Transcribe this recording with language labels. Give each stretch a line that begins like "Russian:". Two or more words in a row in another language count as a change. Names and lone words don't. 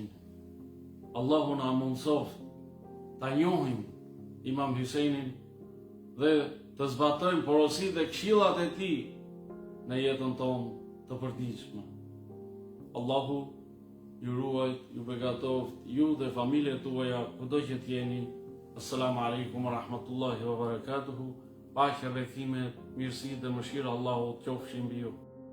Albanian: Allahu na mundsoft ta njohim Imam Hysenin dhe të zbatojmë porositë dhe këshillat e tij në jetën tonë të përditshme. Allahu ju ruajt, ju begatoft, ju dhe familjet tuaja, kudo që t'jeni.
Arabic: السلام عليكم ورحمة الله وبركاته.
Albanian: Paqja, bekimet, mirësi dhe mëshira Allahu t'qofshin mbi ju.